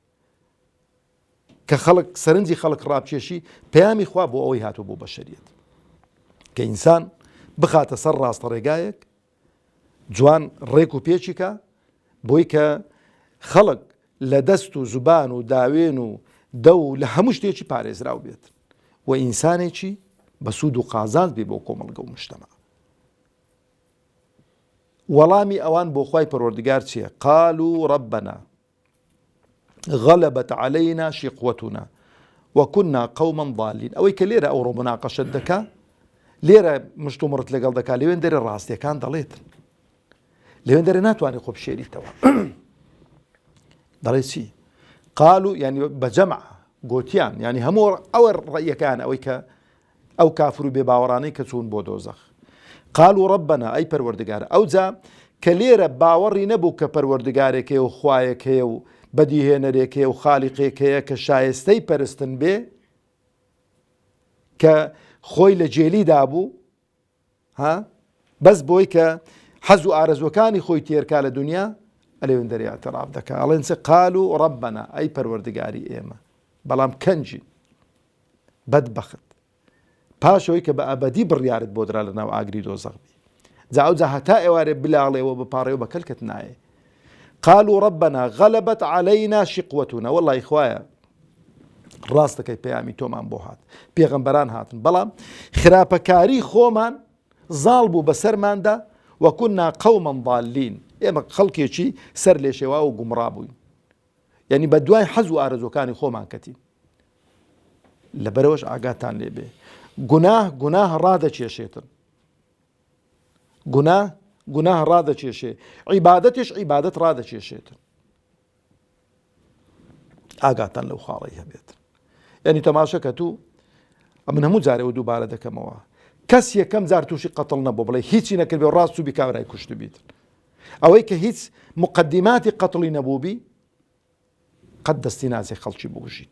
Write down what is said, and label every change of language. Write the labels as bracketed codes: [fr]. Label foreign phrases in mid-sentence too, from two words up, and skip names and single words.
[ckb] کە خەڵک سەرنجی خەڵک ڕابکێشی پەیامی خوا بۆ ئەوەی هاتوو بۆ بەشەریەت کە ئینسان بخاتە سەر ڕاستە ڕێگایەک جوان ڕێک و پێچیکە بۆی کە خەڵک لە دەست و زوبان و داوێن و دە و لە هەموو شتێکی پارێزراو بێت و ئینسانێکی بە سوود و قازانج بێ بۆ کۆمەڵگە و مجتەمع وەڵامی ئەوان بۆ خوای پەروەردگار چییە [ar] قالوا ربنا غلبت علينا شقوتنا وكنا قوما ضالين [ckb] ئەوەی کە لێرە ئەوڕۆ مناقەشەت دەکا لێرە مشت و مڕت لەگەڵ دەکا لەوێن دەرێ ڕاستیەکان دەڵێت لەوێن دەرێ ناتوانێت خۆ بشێریتەوە دەڵێ چی قالوا يعني بەجەمع گوتیان يعني هەموو ئەوە ڕەیەکان ئەوەی کە ئەو کافر و بێباوەڕانەی کە چوون بۆ دۆزەخ [ar] قالوا ربنا [ckb] ئەی پەروەردگار ئەوجا کە لێرە باوەڕی نەبوو کە پەروەردگارێکێ و خوایەک هەیە و بەدیهێنەرێکەیە و خالیقێکەیە کە شایستەی پەرستن بێ کە خۆی لە جێلیدا بوو بەس بۆی کە حەز و ئارەزوەکانی خۆی تێرکا لە دنیا ئەلێوێن دەریا تەراب دەکا ئەڵێن چ [ar] قالوا ربنا [ckb] ئەی پەروەردگاری ئێمە بەڵام کەنجین بەدبەخت پاشەوەی کە بە ئەبەدی بڕیارت بۆ درا لە ناو ئاگری دۆزەخ بی جا ئەوجا هەتا ئێوارێ بلاڵێەوە بپاڕێەوە بە کەلکت نایە [ar] قالوا ربنا غلبت علينا شقوتنا [ckb] والله إخوايا ڕاستەکەی پەیامی تۆمان بۆ هات پێغەمبەران هاتن بەڵام خراپەکاری خۆمان زاڵ بوو بەسەرماندا [ar] وكنا قوما ضالين [ckb] ئێمە خەڵکێکی سەر لێشێوا و گومڕا بووین یعنی بە دوای حەز و ئارەزوەکانی خۆمان کەتین لەبەرەوەش ئاگاتان لێ بێ گوناه ڕادەکێشێتن گوناه ڕادەکێشێ عیبادەتیش عیبادەت ڕادەکێشێتن ئاگاتان لەو خاڵی هەبێت یعنی تەماشەکە تو من هەموو جارێەوە دووبارە دەکەمەوە کەس یەکەم جار تووشی قەتڵ نەبوو بڵێ هیچی نەکردێ ڕاست و بیکاورای کوشت بیت ئەوەی کە هیچ مقدماتی قەتڵی نەبووبی قەت دەستی نازێ خەڵکی بگوژیت.